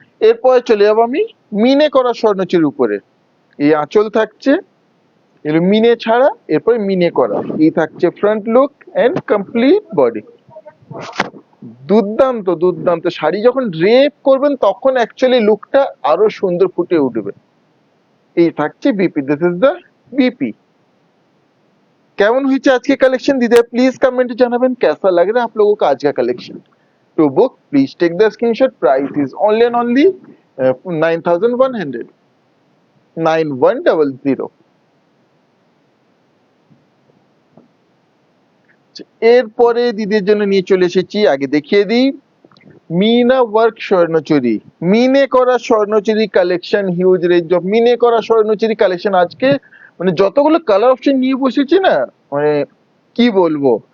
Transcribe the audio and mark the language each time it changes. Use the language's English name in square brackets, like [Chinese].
[Bangla] এরপরে চলে যাবো আমি মিনে করা স্বর্ণচুরির উপরে। এই আঁচল থাকছে, এগুলো মিনে ছাড়া, এরপরে মিনে করা। এই থাকছে [English] Front look and complete body. [Bangla] দুর্দান্ত দুর্দান্ত। শাড়ি যখন ড্রেপ করবেন তখন অ্যাকচুয়ালি লুকটা আরো সুন্দর ফুটে উঠবে। এই থাকছে BP, [English] This is the BP. [Bangla] কেমন হয়েছে আজকে কালেকশন দিদি प्लीज कमेंट জানাবেন [Hindi] कैसा लग रहा है आप लोगों का आज का collection. [English] To book please take the screenshot, price is only and only 9100 9100। [Bangla] এরপরে দিদির জন্য নিয়ে চলে এসেছি, আগে দেখিয়ে দিই মিনা ওয়ার্ক স্বর্ণচুরি। মিনে করা Swarnachari collection, huge range of মিনে করা স্বর্ণচুরি কালেকশন। আজকে মানে যতগুলো কালার অপশন নিয়ে বসেছি না, মানে কি বলবো।